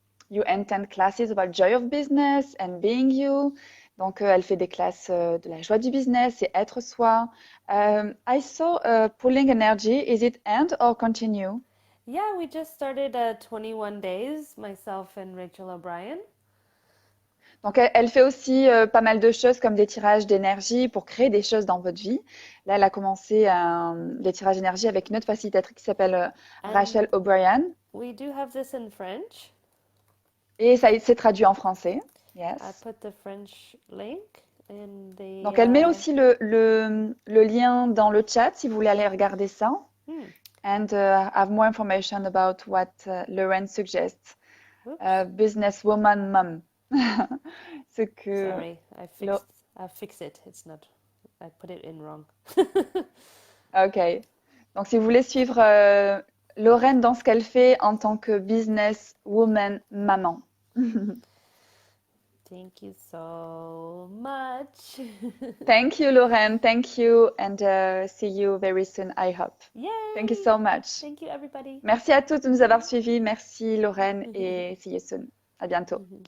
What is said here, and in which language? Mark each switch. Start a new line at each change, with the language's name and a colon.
English: You attend classes about joy of business and being you.
French: Donc, elle fait des classes de la joie du business et être soi.
English: I saw pulling energy. Is it end or continue? Yeah, we just started 21 days, myself and Rachel O'Brien.
French: Donc, elle fait aussi pas mal de choses comme des tirages d'énergie pour créer des choses dans votre vie. Là, elle a commencé des tirages d'énergie avec une autre facilitatrice qui s'appelle Rachel O'Brien.
English: We do have this in French.
French: Et ça s'est traduit en français.
English: Yes. I put the French link in the.
French: Donc, elle met aussi le lien dans le chat si vous voulez aller regarder ça.
English: And have more information about what Lorraine suggests. Businesswoman mom.
French: Ce que.
English: Sorry, I fixed it. It's not. I put it in wrong. Ok.
French: Donc, si vous voulez suivre Lorraine dans ce qu'elle fait en tant que businesswoman maman.
English: Thank you so much. Thank you, Lorraine. Thank you, and see you very soon, I hope. Yay! Thank you so much. Thank you, everybody.
French: Merci à tous de nous avoir suivis. Merci, Lorraine, et
English: see you soon.
French: À bientôt.